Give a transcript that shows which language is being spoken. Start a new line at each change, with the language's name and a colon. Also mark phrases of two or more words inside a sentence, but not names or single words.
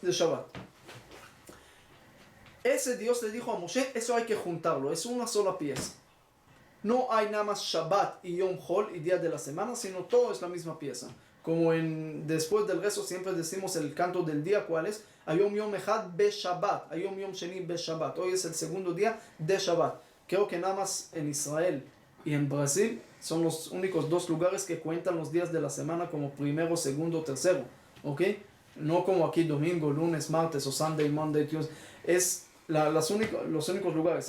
Spanish: Shabbat. Ese Dios le dijo a Moshe, eso hay que juntarlo, es una sola pieza. No hay nada más Shabbat y
Hebrew: יום חול
Spanish: y día de la semana, sino todo es la misma pieza. Como después del rezo siempre decimos el canto del día, ¿cuál es?
Hebrew: היום יום אחד בשבת, היום יום שני בשבת.
Spanish: Hoy es el segundo día de Shabbat. Creo que nada más en Israel y en Brasil son los únicos 2 lugares que cuentan los días de la semana como primero, segundo, tercero. ¿Ok? No como aquí domingo, lunes, martes o
English: Sunday, Monday, Tuesday.
Spanish: Es los únicos lugares.